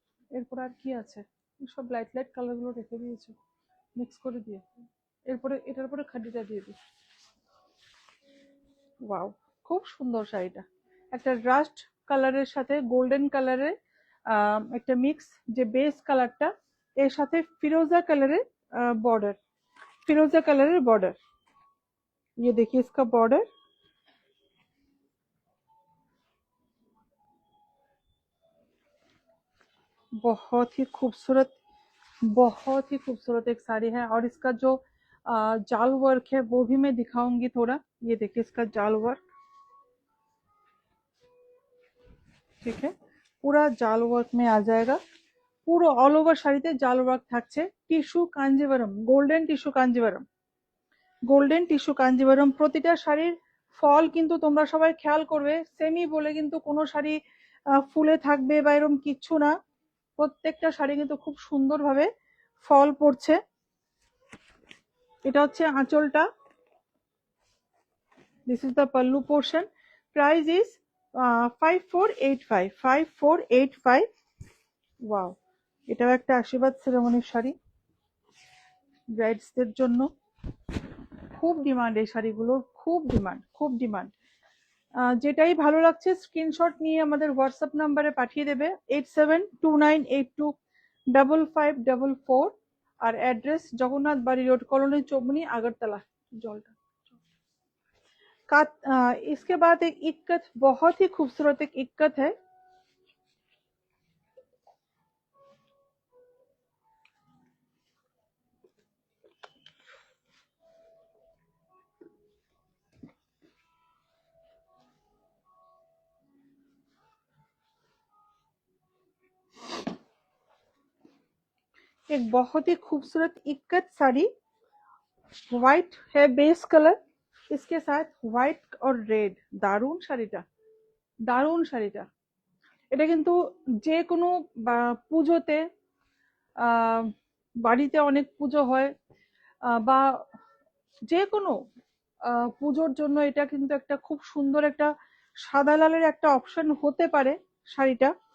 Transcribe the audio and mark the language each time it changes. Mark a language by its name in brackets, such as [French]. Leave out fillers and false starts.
[Bangla] এরপর আর কি আছে, সব লাইট লাইট কালার গুলো রেখে দিয়েছো মিক্স করে দিয়ে, এরপরে এটার উপরে খাদিটা দিয়ে দিই। ওয়াও, খুব সুন্দর শাড়িটা, একটা রাস্ট কালারের সাথে গোল্ডেন কালারের একটা মিক্স, যে বেস কালারটা এর সাথে ফিরোজা কালারের बॉर्डर, फिरोजा कलर बॉर्डर। [Hindi] ये देखिए इसका बॉर्डर, बहुत ही खूबसूरत, बहुत ही खूबसूरत एक साड़ी है। और इसका जो जाल वर्क है वो भी मैं दिखाऊंगी थोड़ा। ये देखिए इसका जाल वर्क, ठीक है, पूरा जाल वर्क में आ जाएगा, [Bangla] পুরো অল ওভার শাড়িতে জাল ওয়ার্ক থাকছে। Tissue Kanjivaram, golden tissue Kanjivaram, golden tissue Kanjivaram. প্রতিটা শাড়ির ফল কিন্তু তোমরা সবাই খেয়াল করবে, সেমি বলে কিন্তু কোনো শাড়ি ফুলে থাকবে বা এরকম কিচ্ছু না, প্রত্যেকটা শাড়ি কিন্তু খুব সুন্দরভাবে ফল পড়ছে। এটা হচ্ছে আঁচলটা, [English] This is the pallu portion. Price is 5485, 5485। [Bangla] Wow, এটাও একটা আশীর্বাদ সেরেমনির শাড়ি, ব্রাইডসদের জন্য খুব ডিমান্ড, এই শাড়িগুলোর খুব ডিমান্ড, খুব ডিমান্ড। যেটাই ভালো লাগছে স্ক্রিনশট নিয়ে আমাদের হোয়াটসঅ্যাপ নাম্বারে পাঠিয়ে দেবে 8729825544। আর অ্যাড্রেস জগন্নাথ বাড়ি রোড, কলোনি চৌমনি, আগরতলা। [Hindi] জলটা इसके बाद एक इक्कत, बहुत ही खूबसूरत एक इक्कत है। एक बहुत ही खूबसूरत इक्कत साड़ी, व्हाइट है बेस कलर, इसके साथ হোয়াইট और রেড। [Bangla] দারুণ শাড়িটা, দারুণ শাড়িটা। এটা কিন্তু যে কোনো পুজোতে, বাড়িতে অনেক পুজো হয়, বা যে কোনো পুজোর জন্য এটা কিন্তু একটা খুব সুন্দর একটা সাদা লালের একটা অপশন হতে পারে শাড়িটা।